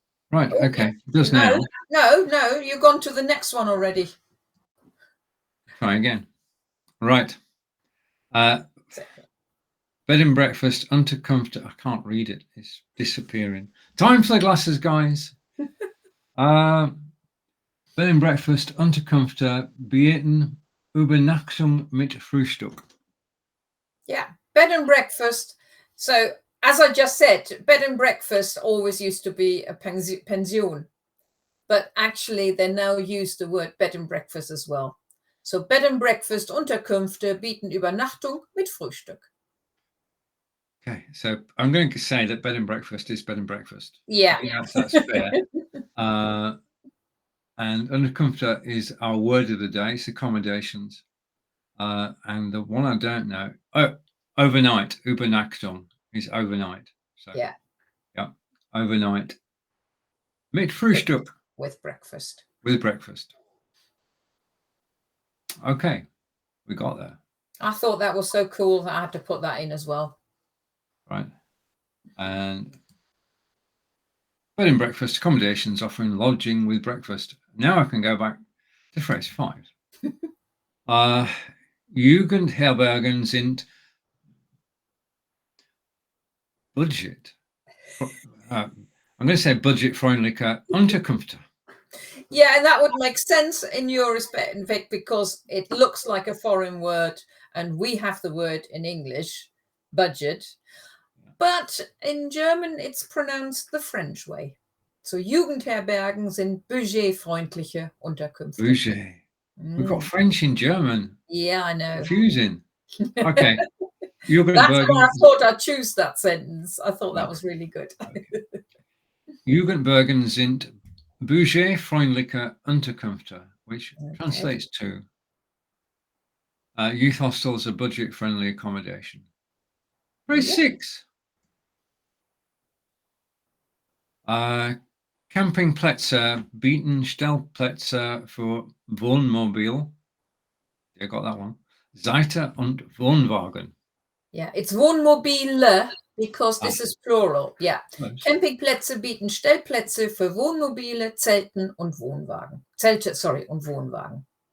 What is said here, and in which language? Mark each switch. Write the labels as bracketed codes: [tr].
[en] Right, okay. It does now. No, you've gone to the next one already. Try again. Right. Bed and breakfast, Unterkunfte. I can't read it. It's disappearing. Time for the glasses, guys. [de] Bed and breakfast, Unterkunfte, bieten, Übernachtung mit Frühstück. [en] Yeah, bed and breakfast. So, as I just said, bed and breakfast always used to be a pension, but actually they now use the word bed and breakfast as well. [de] So, bed and breakfast, Unterkünfte bieten Übernachtung mit Frühstück. [en] Okay, so I'm going to say that bed and breakfast is bed and breakfast. Yeah, that's fair. And Unterkunfte is our word of the day. It's accommodations. And the one I don't know, overnight. Übernachtung is overnight. So yeah, overnight. [de] Mit Frühstück. [en] With breakfast. With breakfast. Okay, we got there. I thought that was so cool that I had to put that in as well. Right. And bed and breakfast, accommodations offering lodging with breakfast. Now I can go back to phrase 5. [de] Jugendherbergen sind budget. [en] I'm going to say [de] budgetfreundliche Unterkünfte. [en] Yeah, and that would make sense in your respect, in fact, because it looks like a foreign word, and we have the word in English, budget. But in German, it's pronounced the French way. [de] So Jugendherbergen sind budgetfreundliche Unterkünfte. Budget. [en] We've got French in German. Yeah, I know. Confusing. Okay. That's why I thought I'd choose that sentence. I thought that was really good. Okay. [de] Jugendherbergen sind budgetfreundliche Unterkünfte, [en] which translates to youth hostels are budget-friendly accommodation. Phrase 6. [de] Campingplätze bieten Stellplätze für Wohnmobile. [en] You got that one. [de] Zelte und Wohnwagen. [en] Yeah, it's Wohnmobile because this is plural. Yeah. [de] Campingplätze bieten Stellplätze für Wohnmobile, Zelten und Wohnwagen. Zelte, sorry, und Wohnwagen.